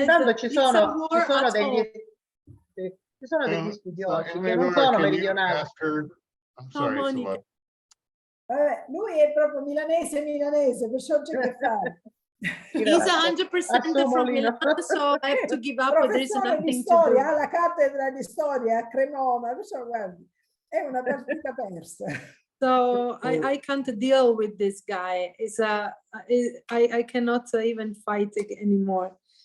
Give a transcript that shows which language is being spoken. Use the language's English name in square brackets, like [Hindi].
[Italian] Intanto ci sono degli studiosi che non sono meridionali. [English] I'm sorry, Simone. [Italian] Lui è proprio milanese, perciò c'è che fare. [English] He's 100% from Milan, so I have to give up. There is nothing to do. [Italian] Alla cattedra di storia a Cremona, perciò guardi, è una partita persa. [English] So I can't deal with this guy. I cannot even fight anymore.